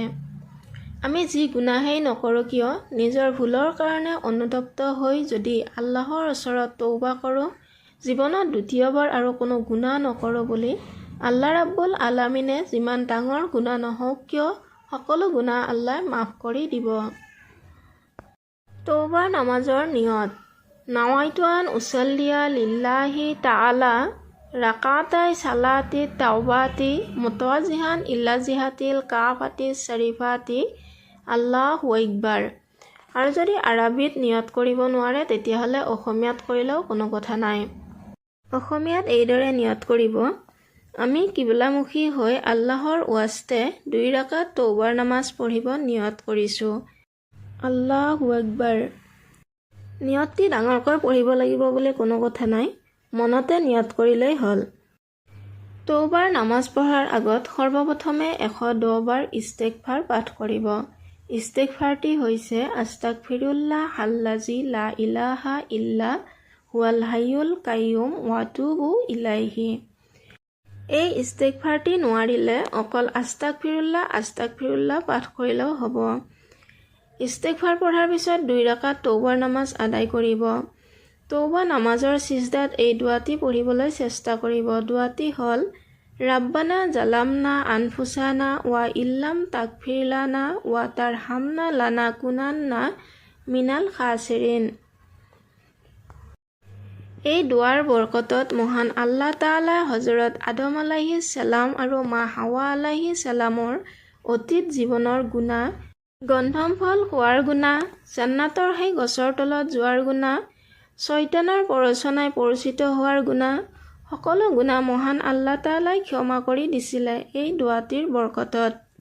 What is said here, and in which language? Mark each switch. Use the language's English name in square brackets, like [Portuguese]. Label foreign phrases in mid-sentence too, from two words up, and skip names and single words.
[Assamese] আমি যি গুনাহেই নকৰোঁ কিয় নিজৰ ভুলৰ কাৰণে অনুতপ্ত হৈ যদি আল্লাহৰ ওচৰত তওবা কৰোঁ, জীৱনত দ্বিতীয়বাৰ আৰু কোনো গুনাহ নকৰোঁ বুলি আল্লাহ ৰাব্বুল আলামিনে যিমান ডাঙৰ গুনাহ নহওক কিয় সকলো গুনাহ আল্লাহে মাফ কৰি দিব। তওবাৰ নামাজৰ নিয়ত। [Arabic] نويت أن أصلي لله تعالى ركعتي صلاة التوبة متوجها إلى جهة الكعبة الشريفة الله أكبر. [Assamese] আৰু যদি আৰবীত নিয়ত কৰিব নোৱাৰে তেতিয়াহ'লে অসমীয়াত কৰিলেও কোনো কথা নাই। অসমীয়াত এইদৰে নিয়ত কৰিব: আমি কিবলামুখী হৈ আল্লাহৰ ৱাস্তে 2 ৰাকাত তওবাৰ নামাজ পঢ়িব নিয়ত কৰিছোঁ। [Arabic] الله أكبر. [Assamese] নিয়তটি ডাঙৰকৈ পঢ়িব লাগিব বুলি কোনো কথা নাই, মনতে নিয়ত কৰিলেই হ'ল। তওবাৰ নামাজ পঢ়াৰ আগত সৰ্বপ্ৰথমে 110 বাৰ ইস্তেগফাৰ পাঠ কৰিব। ইস্তেগফাৰটি হৈছে [Arabic] أستغفر الله الذي لا إله إلا هو الحي القيوم وأتوب إليه. [Assamese] এই ইস্তেগফাৰটি নোৱাৰিলে অকল আস্তাগফিৰুল্লাহ পাঠ কৰিলেও হ'ব। ইস্তেগফাৰ পঢ়াৰ পিছত 2 ৰাকাত তওবাৰ নামাজ আদায় কৰিব। তওবা নামাজৰ সিজদাত এই দোৱাটি পঢ়িবলৈ চেষ্টা কৰিব। দোৱাটি হ'ল: [Arabic] ربنا ظلمنا أنفسنا وإن لم تغفر لنا وترحمنا لنكونن من الخاسرين. [Assamese] এই দোৱাৰ বৰকতত মহান আল্লাহ তাআলাই হযৰত আদম [Arabic] عليه السلام [Assamese] আৰু মা হাৱা আলাইহিছ সালামৰ অতীত জীৱনৰ গুনাহ, গন্ধম ফল খোৱাৰ গুনাহ, জান্নাতৰ সেই গছৰ তলত যোৱাৰ গুনাহ, শয়তানৰ প্ৰৰোচনাই পৰিচিত হোৱাৰ গুনাহ, সকলো গুনাহ মহান আল্লাহ তাআলাই ক্ষমা কৰি দিছিলে এই দোৱাটিৰ বৰকতত।